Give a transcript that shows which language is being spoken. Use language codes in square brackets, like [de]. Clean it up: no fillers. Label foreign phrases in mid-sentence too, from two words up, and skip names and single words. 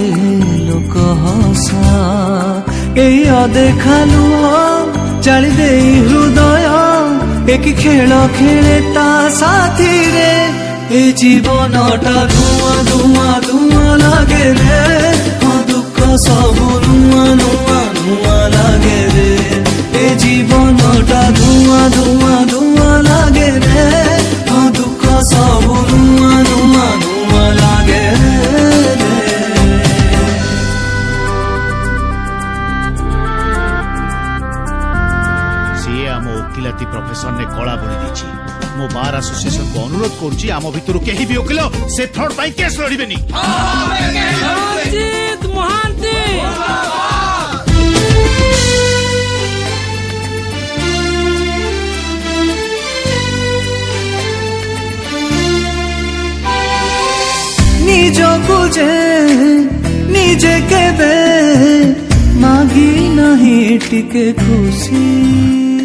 [or] ଲୋକ ହସା ଏଇ ଅଦେଖା ଲୁହ ଜାଳି ଦେଇ ହୃଦୟ ଏକଇ ଖେଳ ଖେଳେ ତା ସାଥୀରେ ଏ ଜୀବନଟା ଧୁଆଁ ଧୁଆଁ ଧୁଆଁ ଲାଗେ ରେ ଦୁଃଖ ସବୁ ନୂଆ ନୂଆ ନୂଆ ଲାଗେ ରେ ଏ ଜୀବନଟା ଧୁଆଁ ଧୁଆଁ ଧୁଆଁ ଲାଗେ ରେ ଦୁଃଖ ସବୁ ନୂଆ ନୂଆ ନୂଆ ଲାଗେ ରେ ସିଏ ଆମ ଓକିଲାତି ପ୍ରଫେସନରେ କଳା ବୋଳି ଦେଇଛି। ମୋ [en] bar associationକୁ [or] ଅନୁରୋଧ କରୁଛି ଆମ ଭିତରୁ କେହି ବି ଓକିଲ ସେ ଫ୍ରଡ୍ ପାଇଁ କେସ୍ ଲଢିବେନି। ନିଜକୁ ଯେ ନିଜେ କେବେ ମାଗି ନାହିଁ ଟିକେ ଖୁସି